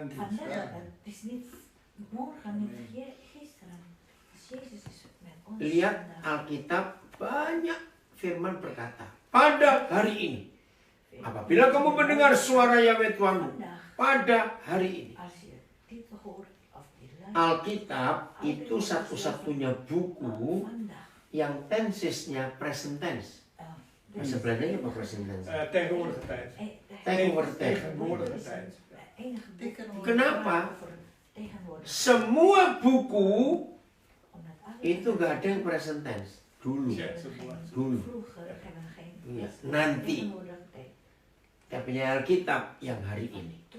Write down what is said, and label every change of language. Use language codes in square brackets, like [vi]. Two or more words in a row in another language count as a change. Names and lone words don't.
[id] Lihat Alkitab, banyak firman berkata, pada hari ini, apabila kamu mendengar suara Yahweh Tuhanmu, pada hari ini. Alkitab itu satu-satunya buku yang tensesnya [en] present tense. [id] Bahasa Belandanya apa [en] present tense? [nl] Tegenwoordige tijd. Tegenwoordige tijd. Tegenwoordige tijd. [id] Kenapa? Semua buku itu gak ada yang [en] present tense. [id] Dulu. Dulu. Iya, nanti. Tapi Alkitab yang hari ini.